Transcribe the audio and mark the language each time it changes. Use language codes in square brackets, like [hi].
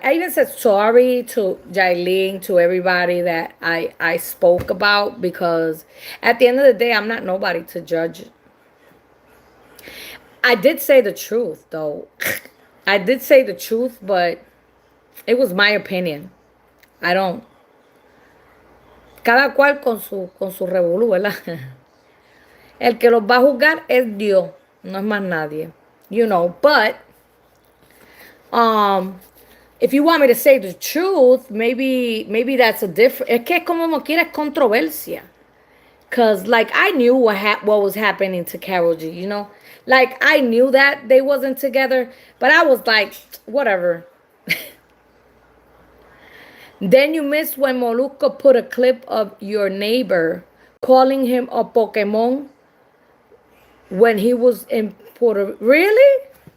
[en] I even said sorry to Jailene, to everybody that I spoke about, because at the end of the day, I'm not nobody to judge. I did say the truth, though. I did say the truth, but it was my opinion. I don't. [es] Cada cual con su revolú, ¿verdad? El que los va a juzgar es Dios, no es más nadie. [en] You know, but if you want me to say the truth, maybe that's a different. [es] Es que como quiera es controversia. [en] Cause like I knew what was happening to Karol G, you know? Like I knew that they wasn't together, but I was like, whatever. Then you missed when Molusco put a clip of your neighbor calling him a Pokemon when he was in Puerto. Really?